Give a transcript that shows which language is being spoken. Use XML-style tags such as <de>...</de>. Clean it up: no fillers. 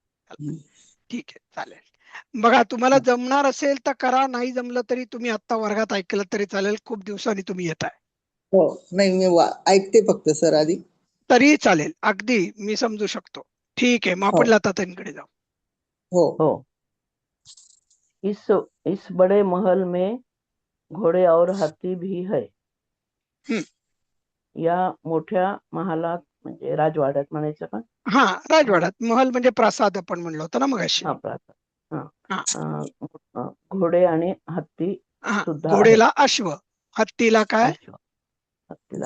<mr>हम्म. ठीक आहे, चालेल. बघा, तुम्हाला जमणार असेल तर करा, नाही जमलं तरी तुम्ही आता वर्गात ऐकलं तरी चालेल. खूप दिवसांनी तुम्ही येताय हो नाही मी ऐकते फक्त सर आधी. तरी चालेल, अगदी मी समजू शकतो. ठीक आहे, मग हो आपण लताताईंकडे जाऊ. हो हो.</mr> <hi>इस बड़े महल में घोड़े और हाथी भी है. हम्म.</hi> <mr>या मोठ्या महालात म्हणजे राजवाड्यात म्हणायचं का? हा, राजवाड्यात. महल म्हणजे प्रासाद आपण म्हणलो होतो ना मगाशी. हा प्रासाद. हा. हा घोडे आणि हत्ती हा. सुद्धा आहे. घोडेला अश्व, हत्तीला काय? अश्व. हत्तीला</mr>